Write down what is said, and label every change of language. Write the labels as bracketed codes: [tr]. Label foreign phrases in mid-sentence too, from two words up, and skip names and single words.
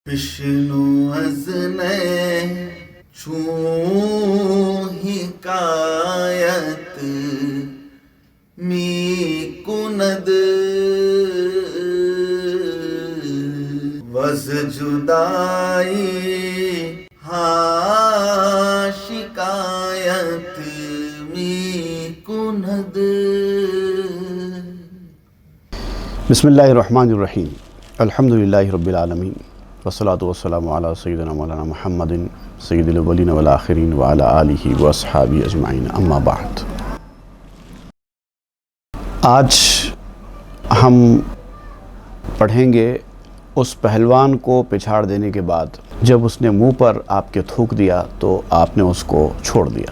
[fa] بشنو از چون حکایت می کند وز جدائی ها شکایت می کند. [ar] بسم اللہ الرحمن الرحیم. الحمدللہ رب العالمین والصلاة والسلام علی سیدنا مولانا محمد سید الاولین والآخرین وعلی آلہ واصحابہ اجمعین. [ur] اما بعد، آج ہم پڑھیں گے اس پہلوان کو پچھاڑ دینے کے بعد جب اس نے منہ پر آپ کے تھوک دیا تو آپ نے اس کو چھوڑ دیا.